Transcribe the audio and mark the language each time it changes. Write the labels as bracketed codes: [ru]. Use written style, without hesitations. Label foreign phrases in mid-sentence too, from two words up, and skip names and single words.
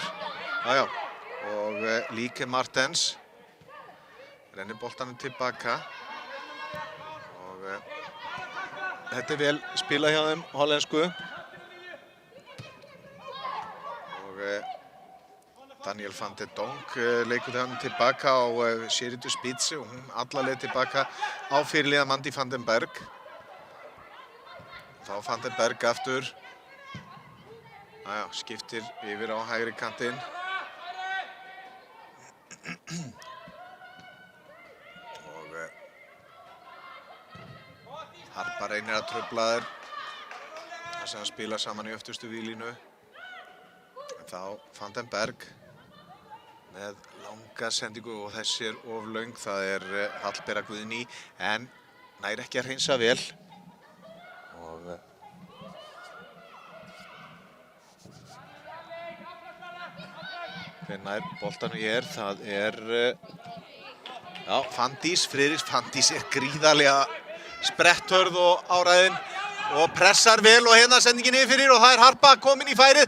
[is] Já, og Lieke Martens rennir boltanum tilbaka. Og þetta vel spilað hjá þeim hollensku. Og Daniel van de Donk leikur hann tilbaka á Sheritu Spitze og hún alla leið tilbaka á fyrirliða Mandy van den Berg. Þá van den Berg aftur. Skiptir yfir á hægri kantinn. Og Harpa reynir að trufla þær. Það sem að spila saman í öftustu víglínu. Þá van den Berg með langa sendingu og þessi of löng. Það Hallbera Guðný, en nær ekki að hreinsa vel. Og hver nær boltanum það já, Fanndís, Friðriks Fanndís gríðarlega spretthörð og áræðin og pressar vel og hérna sendingin yfir fyrir og það Harpa komin í færið.